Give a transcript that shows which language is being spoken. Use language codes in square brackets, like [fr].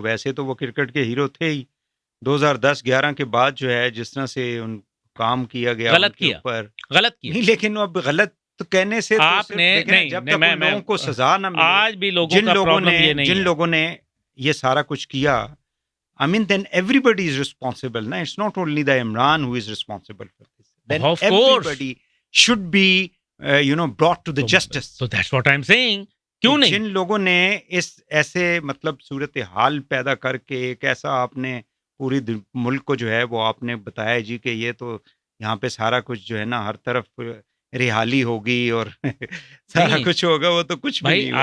[ur] ویسے تو وہ کرکٹ کے ہیرو تھے ہی. 2010-11 کے بعد جو ہے جس طرح سے ان کام کیا گیا، غلط کیا نہیں، لیکن اب غلط تو کہنے سے آپ نے جب تک ان لوگوں کو سزا نہ ملے، آج بھی جن لوگوں نے یہ سارا کچھ کیا، [en] I mean then everybody is responsible. It's not only the Imran who is responsible for this. Then everybody should be brought to the justice. So that's what I'm saying. [ur] کیوں نہیں؟ جن لوگوں نے اس ایسے مطلب صورتحال پیدا کر کے ایک ایسا آپ نے پوری ملک کو جو ہے وہ آپ نے بتایا جی کہ یہ تو یہاں پہ سارا کچھ جو ہے نا ہر طرف رہالی ہوگی اور سارا کچھ ہوگا، وہ تو کچھ بھی نہیں ہوا.